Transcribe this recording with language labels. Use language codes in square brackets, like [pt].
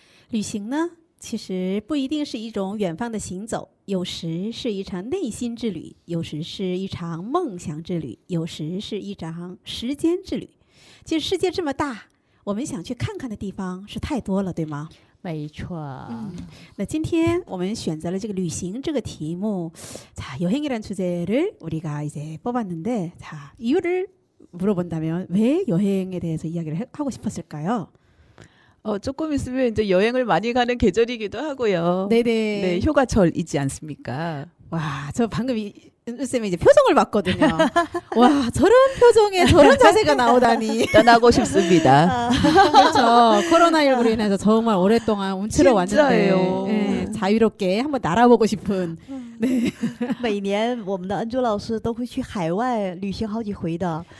[zh] 旅行呢，其实不一定是一种远方的行走，有时是一场内心之旅，有时是一场梦想之旅，有时是一场时间之旅。其实世界这么大，我们想去看看的地方是太多了，对吗？没错。那今天我们选择了这个旅行这个题目. [ko] 자, 여행이란 주제를 우리가 이제 뽑았는데, 자, 이유를 물어본다면 왜 여행에 대해서 이야기를 하고 싶었을까요? 조금 있으면 이제 여행을 많이 가는 계절이기도 하고요. 네네. 네, 휴가철이지 않습니까? 와, 저 방금 은주쌤의 이제 표정을 봤거든요. 와, 저런 표정에 저런 자세가 나오다니. 떠나고 싶습니다. 그렇죠. 코로나19로 인해서 정말 오랫동안 움츠러 왔는데, 진짜예요. 예, 자유롭게 한번 날아보고 싶은. [zh] 每年我们的恩珠老师都会去海外旅行好几回的，